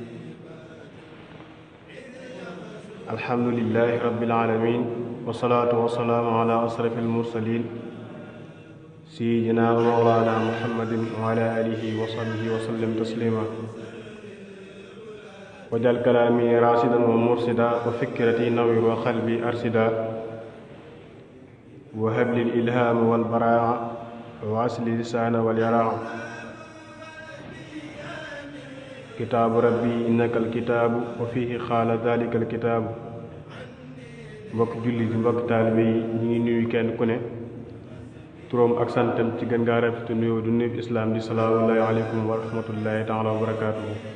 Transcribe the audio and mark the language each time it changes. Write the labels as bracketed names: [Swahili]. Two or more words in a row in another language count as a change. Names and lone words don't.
[Arabic] الحمد لله رب العالمين والصلاة والسلام على أشرف المرسلين سيدنا ومولانا محمد وعلى آله وصحبه وسلم تسليما. وجعل كلامي راشدا ومرشدا وفكرتي نوير وقلبي أرشدا وهب لي الإلهام والبراعة وأصل لسان واليراع. كتاب ربي إنك الكتاب وفيه قال ذلك الكتاب. [Wolof] mbokk julli di mbokk taalibe yi ñu ngi nuyu kenn ku ne turam ak santam ci gën ngaa rafetu nuyoo du nuyu islaam di [Arabic] سلام الله عليكم ورحمة الله تعالى وبركاته.